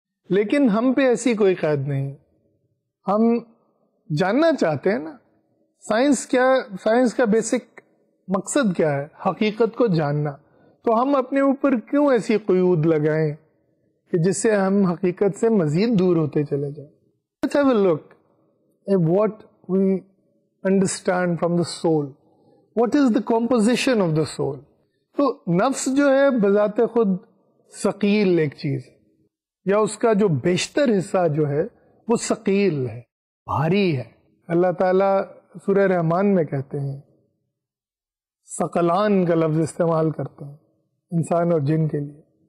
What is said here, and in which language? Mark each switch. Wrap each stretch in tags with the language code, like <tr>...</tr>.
<ur>لیکن ہم پہ ایسی کوئی قید نہیں. ہم جاننا چاہتے ہیں نا سائنس کیا، سائنس کا بیسک مقصد کیا ہے، حقیقت کو جاننا. تو ہم اپنے اوپر کیوں ایسی قیود لگائیں کہ جس سے ہم حقیقت سے مزید دور ہوتے چلے جائیں.</ur> <en>Let's have a look at what we understand from the soul. What is the composition of the soul?</en> <ur>تو نفس جو ہے بذات خود ثقیل ایک چیز ہے، یا اس کا جو بیشتر حصہ جو ہے وہ ثقیل ہے، بھاری ہے. اللہ تعالیٰ سورہ رحمان میں کہتے ہیں، ثقلان کا لفظ استعمال کرتے ہیں انسان اور جن کے لیے.</ur>